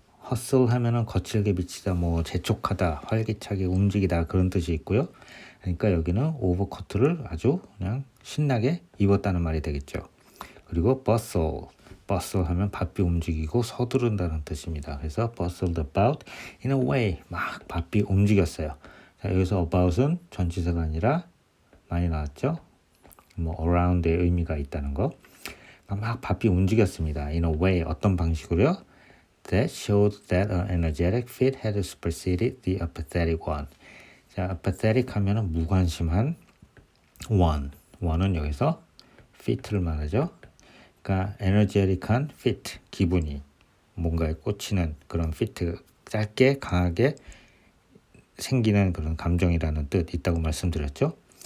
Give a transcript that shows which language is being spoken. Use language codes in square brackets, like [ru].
[ko] hustle 하면은 거칠게 미치다, 재촉하다, 활기차게 움직이다 그런 뜻이 있고요. 그러니까 여기는 오버코트를 아주 그냥 신나게 입었다는 말이 되겠죠. 그리고 bustle 하면 바삐 움직이고 서두른다는 뜻입니다. 그래서 [en] bustled about in a way, [ko] 막 바삐 움직였어요. 자, 여기서 about은 전치사가 아니라 많이 나왔죠. around의 의미가 있다는 거. 막 바삐 움직였습니다. [en] In a way, [ko] 어떤 방식으로요? [en] That showed that an energetic fit had superseded the apathetic one. [ko] 자, apathetic 하면은 무관심한 one은 여기서 fit를 말하죠. 그러니까 energetic한 fit, 기분이 뭔가에 꽂히는 그런 fit, 짧게 강하게 생기는 그런 감정이라는 뜻 있다고 말씀드렸죠.